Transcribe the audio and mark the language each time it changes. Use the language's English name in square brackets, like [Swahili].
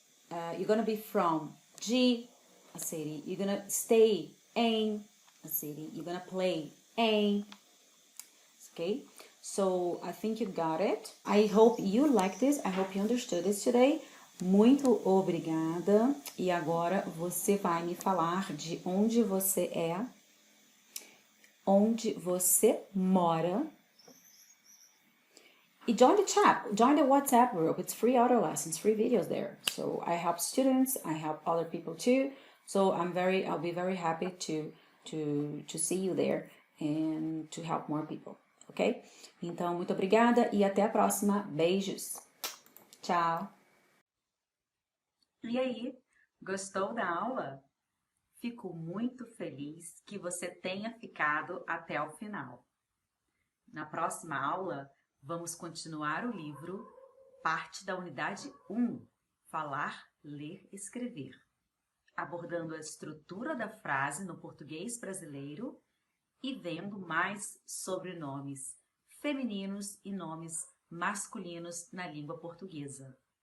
[English] You're going to be from de a city. You're going to stay em a city. You're going to play em. Okay, so I think you got it. I hope you like this. I hope you understood this today. [Portuguese] Muito obrigada. E agora você vai me falar de onde você é, onde você mora. [English] E join the chat, join the WhatsApp group. It's free audio lessons, free videos there. So I help students, I help other people too. So I'll be very happy to see you there and to help more people, ok? [Portuguese] Então, muito obrigada e até a próxima. Beijos. Tchau. E aí, gostou da aula? Fico muito feliz que você tenha ficado até o final. Na próxima aula, vamos continuar o livro, parte da unidade 1, Falar, Ler, Escrever, abordando a estrutura da frase no português brasileiro e vendo mais sobre nomes femininos e nomes masculinos na língua portuguesa.